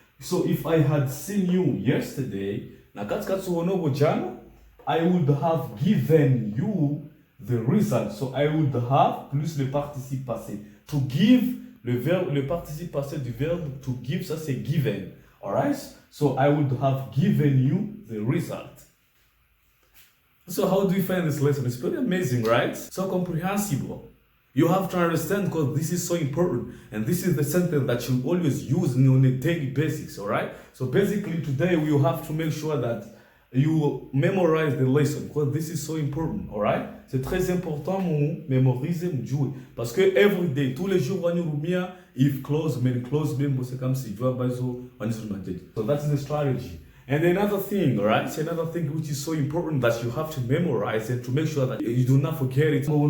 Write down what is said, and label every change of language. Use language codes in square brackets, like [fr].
[en] So if I had seen you yesterday, [swb] na katika tuhono jana, [en] I would have given you the result. So I would have [fr] plus le participe passé. To give, le participe passé du verbe to give, ça c'est given. [en] Alright? So I would have given you the result. So how do we find this lesson? It's pretty amazing, right? So comprehensible. You have to understand because this is so important. And this is the sentence that you always use on a daily basis, alright? So basically today we will have to make sure that you memorize the lesson because this is so important, alright? [fr] C'est très important de mémoriser, de jouer. Parce que [en] every day, [fr] tous les jours, on a if clause, main clause, même c'est comme si tu vas [en] So that's the strategy. And another thing, alright? C'est another thing which is so important that you have to memorize and to make sure that you do not forget it.